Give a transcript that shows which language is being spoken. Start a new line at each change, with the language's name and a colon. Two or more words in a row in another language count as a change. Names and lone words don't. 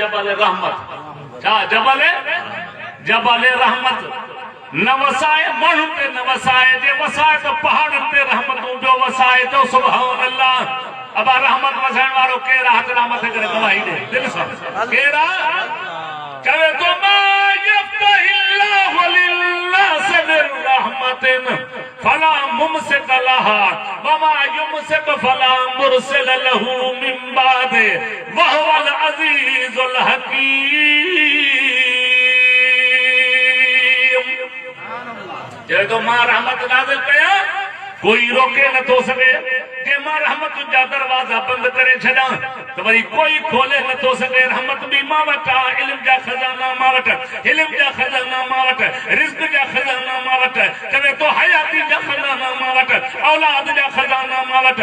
Sindhi: जबल रहमत। छा जबल? जबल रहमत। न वसाए माण्हुनि ते न वसाए, जे वसाए त पहाड़नि ते रहमतूं जो वसाए। तो
Arabic: سبحان الله.
Sindhi: अब रहमत वसाइण वारो केरु आहे? हथ ना मथे करे गवाही ॾे दिलि सां। केरु आहे? चवे तो
Arabic: ما يفتح الله للناس من رحمة فلا ممسك لها وما يمسك فلا مرسل له من بعده وهو العزيز الحكيم.
Sindhi: जे तो मां रहमत नाज़िल कया, कोई रोके नथो सघे। जे मां रहमत जा दरवाजा बंद करे छॾा तो वरी कोई खोले नथो सघे। रहमत भी मां वटि आहे, इल्म जा खज़ाना मां वटि, इल्म जा खज़ाना मां वटि, रिज़्क़ जा खज़ाना मां वटि, चवे तो हयाती जा खज़ाना मां वटि, औलाद जा खज़ाना मां वटि।